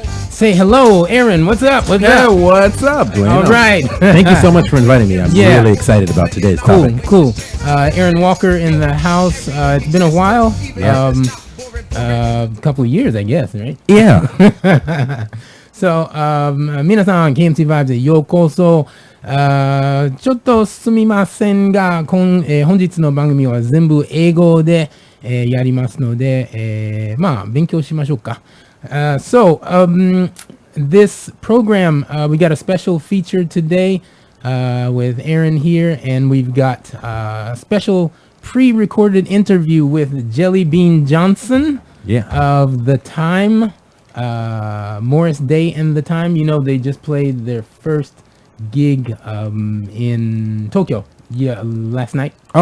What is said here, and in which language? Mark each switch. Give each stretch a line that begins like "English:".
English: Say hello, Aaron. What's up? What's up, Dwayne? All right. Thank you so much for inviting me. I'm really excited about today's topic. Cool. Aaron Walker in the house. It's been a while. Yeah. A couple of years, I guess, right? Yeah.
Japanese: So, 皆さん、KMC Vibes へようこそ。ちょっとすみませんが、本日の番組は全部英語で、やりますので、まあ、勉強しましょうか。
English: This program, we got a special feature today with Aaron here, and we've got a special pre-recorded interview with Jellybean Johnson of The Time, Morris Day and The Time. You know, they just played their first gig in Tokyo last night.